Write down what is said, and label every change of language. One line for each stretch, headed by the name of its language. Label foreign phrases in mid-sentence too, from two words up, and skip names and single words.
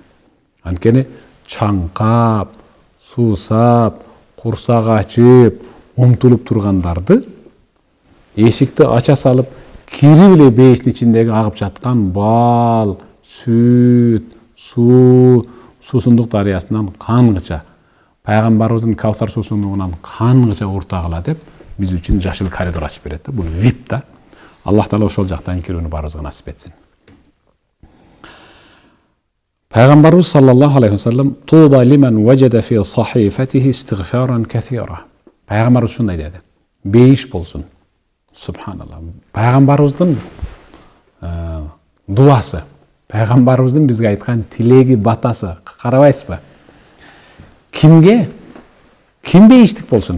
Kyrgyz: Анткени чаңкап, суусап, курсак ачып, умтулуп тургандарды эшикти ача салып, кирип эле бейиштин ичиндеги агып жаткан бал, сүт, суу, суусундук дарыясынан кангыча, пайгамбарыбыздын Кавсар суусундугунан кангыча уртагыла деп биз үчүн жашыл коридор ачып берет да. Бул VIP да. Аллах Таала ошол жактан кирүүнү баарыбызга насип этсин.
Arabic: صلى الله عليه وسلم طوبى لمن وجد في صحيفته استغفارا كثيرا.
Kyrgyz: Пайгамбарыбыз ушундай деди. Бейиш болсун. Субханаллах. Пайгамбарыбыздын дуасы, пайгамбарыбыздын бизге айткан тилеги, батасы, карабайсызбы? Кимге? Ким бейиштик болсун?